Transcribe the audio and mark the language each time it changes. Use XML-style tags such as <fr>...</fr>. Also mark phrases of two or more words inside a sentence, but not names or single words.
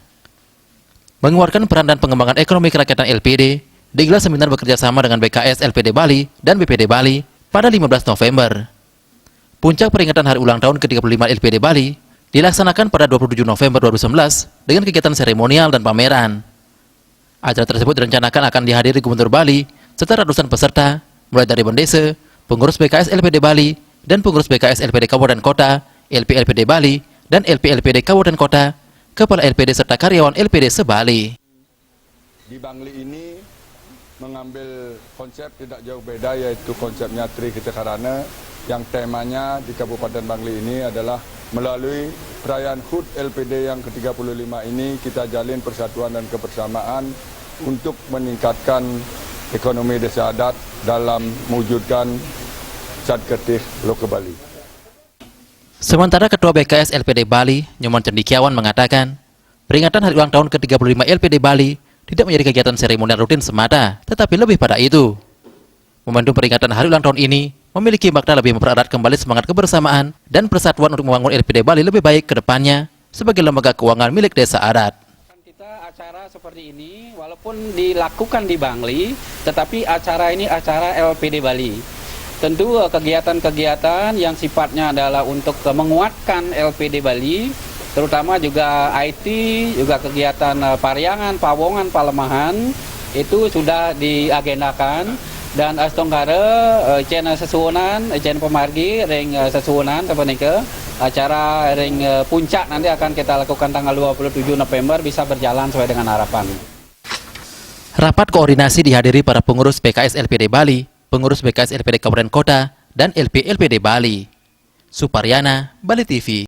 <id>Menguatkan peran dan pengembangan ekonomi kerakyatan LPD, digelar seminar bekerjasama dengan BKS LPD Bali dan BPD Bali pada 15 November. Puncak peringatan hari ulang tahun ke-35 LPD Bali dilaksanakan pada 27 November 2019 dengan kegiatan seremonial dan pameran. Acara tersebut direncanakan akan dihadiri Gubernur Bali serta ratusan peserta, mulai dari Bendesa, pengurus BKS LPD Bali, dan pengurus BKS LPD Kabupaten Kota, LP LPD Bali, dan LP LPD Kabupaten Kota, Kepala LPD serta karyawan LPD se-Bali. Di Bangli ini mengambil konsep tidak jauh beda, yaitu konsepnya Trihita Karana, yang temanya di Kabupaten Bangli ini adalah melalui perayaan HUT LPD yang ke-35 ini kita jalin persatuan dan kebersamaan untuk meningkatkan ekonomi desa adat dalam mewujudkan Satkertilo ke Bali. Sementara Ketua BKS LPD Bali, Nyoman Cendikiawan mengatakan, peringatan hari ulang tahun ke-35 LPD Bali tidak menjadi kegiatan seremonial rutin semata, tetapi lebih pada itu. Momentum peringatan hari ulang tahun ini memiliki makna lebih mempererat kembali semangat kebersamaan dan persatuan untuk membangun LPD Bali lebih baik ke depannya sebagai lembaga keuangan milik desa adat. Kita acara seperti ini walaupun dilakukan di Bangli, tetapi acara ini acara LPD Bali. Tentu kegiatan-kegiatan yang sifatnya adalah untuk menguatkan LPD Bali, terutama juga IT, juga kegiatan paryangan, pawongan, palemahan, itu sudah diagendakan. Dan</id> <ban>astonggara channel sesuunan, channel pemargi, ring sesuunan,</ban> <id>acara ring puncak nanti akan kita lakukan tanggal 27 November bisa berjalan sesuai dengan harapan. Rapat koordinasi dihadiri para pengurus BKS LPD Bali, pengurus BKS LPD Kabupaten Kota, dan LP LPD Bali. Suparyana, Bali TV.</id>